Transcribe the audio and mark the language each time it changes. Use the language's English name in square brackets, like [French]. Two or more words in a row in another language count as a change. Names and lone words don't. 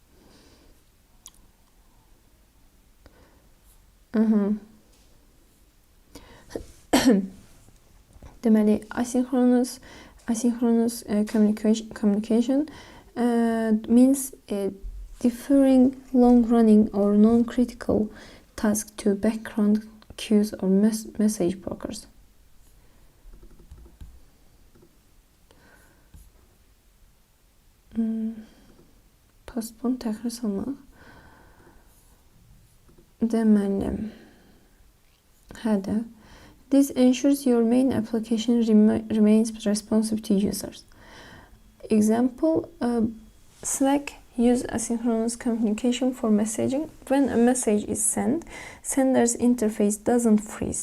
[English] Deməli, asynchronous communication means deferring long-running or non-critical tasks to background queues or message brokers. [Azerbaijani] Postpone təkrar salmaq. Deməli, [English] this ensures your main application remains responsive to users. Example, Slack use asynchronous communication for messaging. When a message is sent, sender's interface doesn't freeze.